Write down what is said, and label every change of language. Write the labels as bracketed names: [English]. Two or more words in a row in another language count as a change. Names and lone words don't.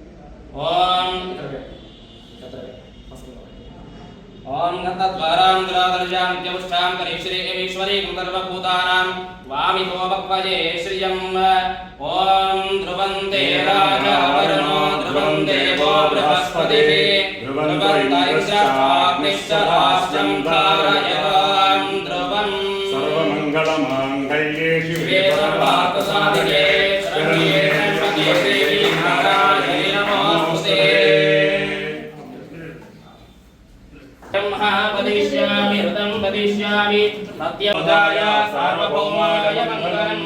[Sanskrit] ఓం గతద్వారాం దురాదర్శాం నిత్యముష్టాం కరీశ్వరీ గంధర్వభూతానాం వామితో భక్వజే శ్రియం. ఓం ధ్రువంతే రాజా వరుణో ధ్రువం దేవో బృహస్పతిః ధ్రువంత ఇంద్రశ్చాగ్నిశ్చ రాష్ట్రం ధారయతాం ధ్రువం. सर्वमङ्गलमाङ्गल्ये शिवे सर्वार्थसाधिके शरण्ये त्र्यम्बके देवी नारायणी नमोस्तुते. ब्रह्मा वदिष्यामि ऋतं वदिष्यामि सत्यमुदाय सार्वभौमाय मङ्गलम्.